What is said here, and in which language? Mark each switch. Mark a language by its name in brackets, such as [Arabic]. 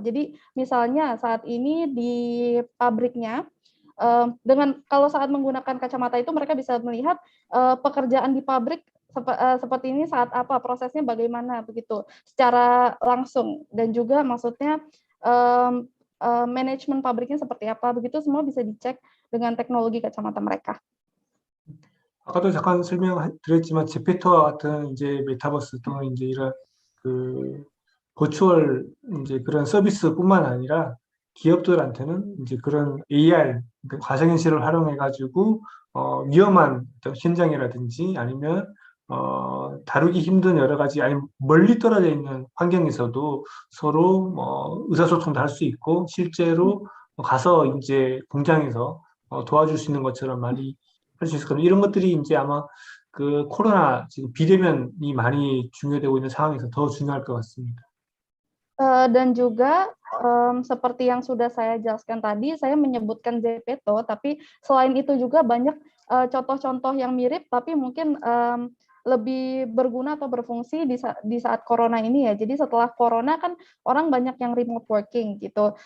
[Indonesian] Jadi misalnya saat ini di pabriknya kalau saat menggunakan kacamata itu mereka bisa melihat pekerjaan di pabrik seperti ini saat apa, prosesnya bagaimana begitu secara langsung, dan juga maksudnya manajemen pabriknya seperti apa, begitu semua bisa dicek dengan teknologi kacamata mereka. [Korean] 아까도 잠깐 설명드렸지만 제페토와 같은 이제 메타버스 또는 이제 이런 그 버추얼 이제 그런 서비스뿐만 아니라 기업들한테는 이제 그런 AR 그러니까 가상현실을 활용해 가지고 위험한 어떤 현장이라든지 아니면 다루기 힘든 여러 가지 아니면 멀리 떨어져 있는 환경에서도 서로 의사소통도 할 수 있고 실제로 가서 이제 공장에서 도와줄 수 있는 것처럼 많이 할 수 있을 겁니다. 이런 것들이 이제 아마 그 코로나 지금 비대면이 많이 중요되고 있는 상황에서 더 중요할 것 같습니다. [Indonesian] Dan juga seperti yang sudah saya jelaskan tadi, saya menyebutkan Zepeto, tapi selain itu juga banyak contoh-contoh yang mirip, tapi mungkin lebih berguna atau berfungsi di saat corona ini ya. Jadi setelah corona kan orang banyak yang remote working gitu.